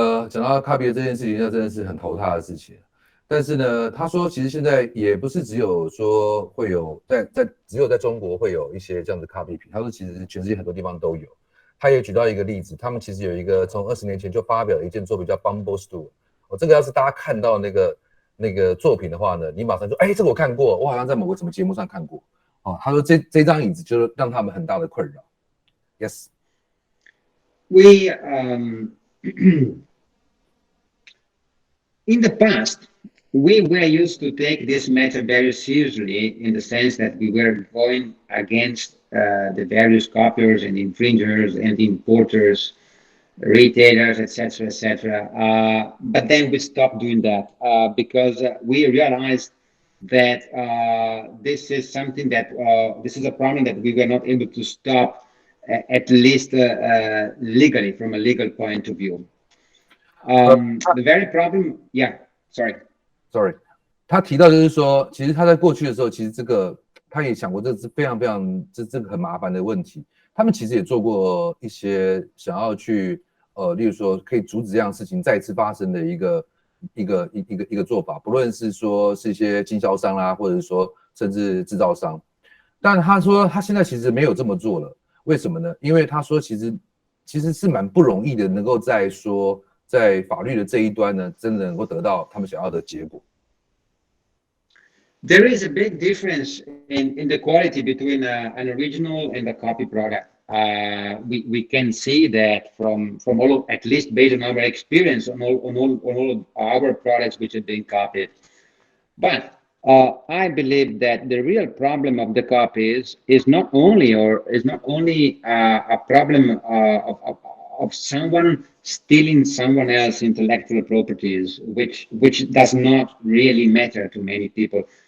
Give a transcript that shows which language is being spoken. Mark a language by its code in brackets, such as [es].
[zh] 讲到copy这件事情，那真的是很头大的事情。但是呢，他说其实现在也不是只有说会有只有在中国会有一些这样的 copy 品，他说其实全世界很多地方都有。他也举到一个例子，他们其实有一个从20年前就发表了一件作品叫 Bombos tool。这个要是大家看到那个作品的话呢，你马上说，哎，这个我看过，我好像在某个什么节目上看过。他说这张椅子就让他们很大的困扰。 [en] Yes. We in the past, we were used to take this matter very seriously in the sense that we were going against the various copiers and infringers and importers, retailers, etc. But then we stopped doing that because we realized that this is something that this is a problem that we were not able to stop, at least legally, from a legal point of view. The very problem, yeah, sorry. [zh] 他提到就是说，其实他在过去的时候，其实这个他也想过，这是非常这个很麻烦的问题。他们其实也做过一些想要去例如说可以阻止这样的事情再次发生的一个做法，不论是说是一些经销商啦，或者说甚至制造商。但他说他现在其实没有这么做了，为什么呢？因为他说其实是蛮不容易的，能够在法律的这一端呢，真的能够得到他们想要的结果。 [en] There is a big difference in the quality between an original and a copy product. We can see that from all, at least based on our experience on all of our products which have been copied. But I believe that the real problem of the copies is not only a problem of someone stealing someone else's intellectual properties, which does not really matter to many people.